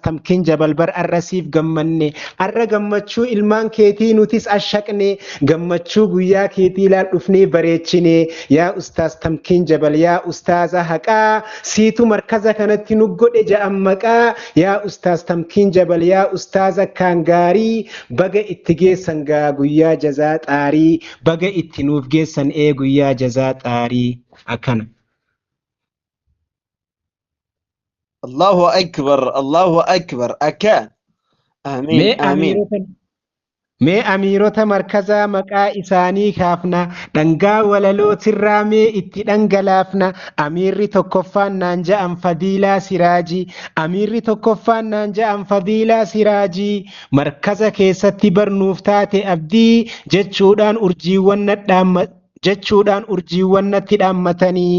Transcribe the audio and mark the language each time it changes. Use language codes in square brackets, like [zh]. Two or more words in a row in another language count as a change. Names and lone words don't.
[om] Tamkiin jabal bar arra siif gammanne arra gammachuu ilmaan keetii nutis ashaqne gammachuu guyyaa keetii laal dhufnee bareechine yaa Ustaaz Tamkiin jabal yaa Ustaaza haqaa siitu markaza kanatti nu godhe ja'an maqaa yaa Ustaaz Tamkiin jabal yaa Ustaaza kaan gaarii baga itti geessan gaa guyyaa jazaa xaarii baga itti nuuf geessan guyyaa jazaa xaarii akkana. [ar] الله أكبر الله أكبر أكان آمين آمين [om] Mee amiirota markazaa maqaa isaanii kaafna dhangaa walaloo tirraa mee itti dhangalaafna. Amiirri tokkoffaan naan ja'an Fadiilaa Siraajii. Amiirri tokkoffaan naan ja'an Fadiilaa Siraajii. Markaza keessatti barnuuf taate abdii jechuudhaan urjiiwwan natti dhaammatanii.